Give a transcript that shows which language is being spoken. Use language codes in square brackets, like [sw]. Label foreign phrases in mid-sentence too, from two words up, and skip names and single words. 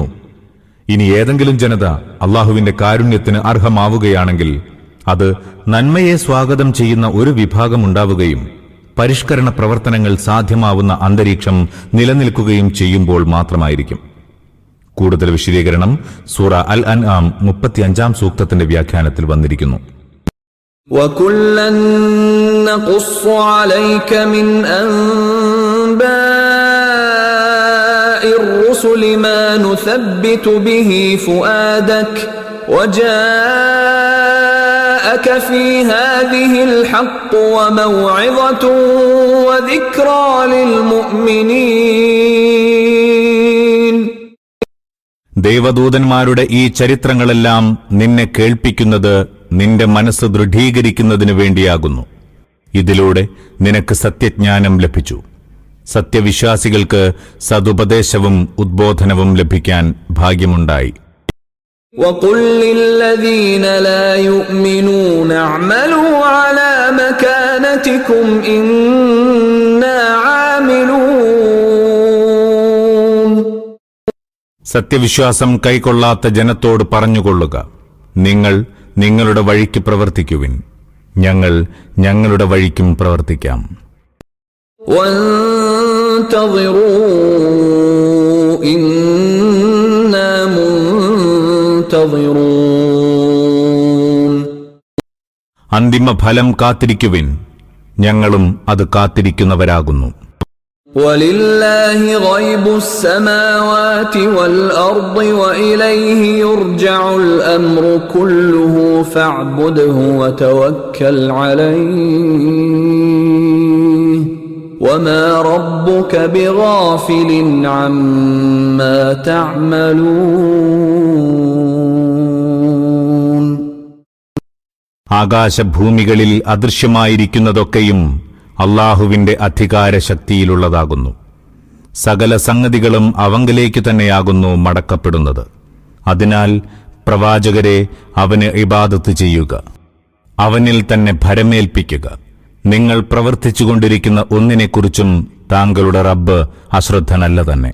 [ml] ഇനി ഏതെങ്കിലും ജനത അള്ളാഹുവിന്റെ കാരുണ്യത്തിന് അർഹമാവുകയാണെങ്കിൽ അത് നന്മയെ സ്വാഗതം ചെയ്യുന്ന ഒരു വിഭാഗം ഉണ്ടാവുകയും പരിഷ്കരണ പ്രവർത്തനങ്ങൾ സാധ്യമാവുന്ന അന്തരീക്ഷം നിലനിൽക്കുകയും ചെയ്യുമ്പോൾ മാത്രമായിരിക്കും. കൂടുതൽ വിശദീകരണം സൂറ അൽ അൻആം 35-ാം സൂക്തത്തിന്റെ വ്യാഖ്യാനത്തിൽ വന്നിരിക്കുന്നു. [ar] وَكُلًّا نَّقُصُّ عَلَيْكَ مِنْ أَنبَاءِ الرُّسُلِ مَا نُثَبِّتُ بِهِ فُؤَادَكَ وَجَاءَكَ فِي هَٰذِهِ الْحَقُّ وَمَوْعِظَةٌ وَذِكْرَىٰ لِلْمُؤْمِنِينَ. [ml] ദൈവദൂതന്മാരുടെ ഈ ചരിത്രങ്ങളെല്ലാം നിന്നെ കേൾപ്പിക്കുന്നത് നിന്റെ മനസ്സ് ദൃഢീകരിക്കുന്നതിനു വേണ്ടിയാകുന്നു. ഇതിലൂടെ നിനക്ക് സത്യജ്ഞാനം ലഭിച്ചു. സത്യവിശ്വാസികൾക്ക് സതുപദേശവും ഉദ്ബോധനവും ലഭിക്കാൻ ഭാഗ്യമുണ്ടായി. [ar] وَقُلْ لِلَّذِينَ لَا يُؤْمِنُونَ اعْمَلُوا عَلَى مَكَانَتِكُمْ إِنَّا عَامِلُونَ. [ml] സത്യവിശ്വാസം കൈക്കൊള്ളാത്ത ജനത്തോട് പറഞ്ഞുകൊള്ളുക, നിങ്ങൾ നിങ്ങളുടെ വഴിക്ക് പ്രവർത്തിക്കുവിൻ, ഞങ്ങൾ ഞങ്ങളുടെ വഴിക്കും പ്രവർത്തിക്കാം. [ar] وَانْتَظِرُوا إِنَّا مُنْتَظِرُونَ. [ml] അന്തിമ ഫലം കാത്തിരിക്കുവിൻ, ഞങ്ങളും അത് കാത്തിരിക്കുന്നവരാകുന്നു. [ar] وَلِلَّهِ غَيْبُ السَّمَاوَاتِ وَالْأَرْضِ وَإِلَيْهِ يُرْجَعُ الْأَمْرُ كُلُّهُ فَاعْبُدْهُ وَتَوَكَّلْ عَلَيْهِ وَمَا رَبُّكَ بِغَافِلٍ عَمَّا تَعْمَلُونَ. [ml] ആകാശഭൂമികളിൽ അദൃശ്യമായിരിക്കുന്നതൊക്കെയും അള്ളാഹുവിന്റെ അധികാരശക്തിയിലുള്ളതാകുന്നു. സകല സംഗതികളും അവങ്കലേക്ക് തന്നെയാകുന്നു മടക്കപ്പെടുന്നത്. അതിനാൽ പ്രവാചകരെ അവന് ഇബാദത്ത് ചെയ്യുക, അവനിൽ തന്നെ ഭരമേൽപ്പിക്കുക, നിങ്ങൾ പ്രവർത്തിച്ചുകൊണ്ടിരിക്കുന്ന ഒന്നിനെക്കുറിച്ചും താങ്കളുടെ റബ്ബ് അശ്രദ്ധനല്ല തന്നെ.